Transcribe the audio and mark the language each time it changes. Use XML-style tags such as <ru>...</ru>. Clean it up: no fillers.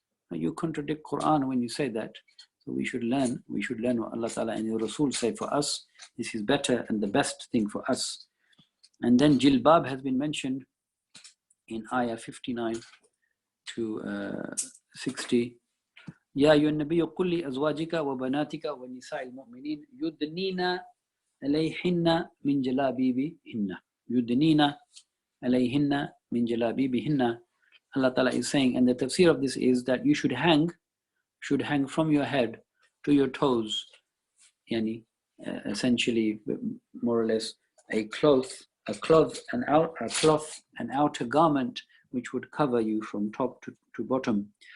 <en>You contradict Quran when you say that. So we should learn what Allah Ta'ala and Your Rasul say for us. This is better and the best thing for us. And then jilbab has been mentioned in ayah 59 to 60.</en> <ar>يا أيها النبي قل لأزواجك وبناتك ونساء المؤمنين يدنين عليهن من جلابيبهن. يدنين عليهن من جلابيبهن.</ar> <en>Allah Ta'ala is saying, and the tafsir of this is that you should hang from your head to your toes, yani essentially, more or less, a cloth, an outer garment which would cover you from top to bottom.</en>